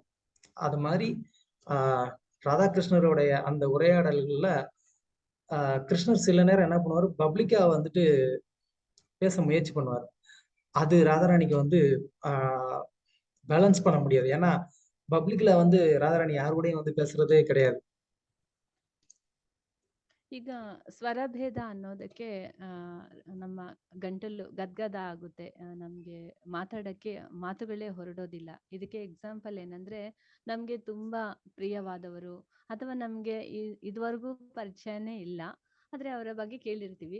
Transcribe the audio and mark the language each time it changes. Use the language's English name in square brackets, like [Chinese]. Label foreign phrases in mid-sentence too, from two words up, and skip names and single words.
[Tamil] அது மாதிரி ராதாகிருஷ்ணருடைய அந்த உரையாடல்கள்ல கிருஷ்ணர் சில நேரம் என்ன பண்ணுவாரு, பப்ளிக்கா வந்துட்டு பேச முயற்சி பண்ணுவார். அது ராதாராணிக்கு வந்து பேலன்ஸ் பண்ண முடியாது. ஏன்னா பப்ளிக்ல வந்து ராதாராணி யாரு கூடயும் வந்து பேசுறதே கிடையாது. [Kannada] ಈಗ ಸ್ವರಭೇದ ಅನ್ನೋದಕ್ಕೆ ನಮ್ಮ ಗಂಟಲು ಗದ್ಗದ ಆಗುತ್ತೆ, ನಮ್ಗೆ ಮಾತಾಡಕ್ಕೆ ಮಾತುಗಳೇ ಹೊರಡೋದಿಲ್ಲ. ಇದಕ್ಕೆ ಎಕ್ಸಾಂಪಲ್ ಏನಂದ್ರೆ, ನಮ್ಗೆ ತುಂಬಾ ಪ್ರಿಯವಾದವರು ಅಥವಾ ನಮ್ಗೆ ಇದುವರೆಗೂ ಪರಿಚಯನೇ ಇಲ್ಲ, ಆದ್ರೆ ಅವರ ಬಗ್ಗೆ ಕೇಳಿರ್ತೀವಿ.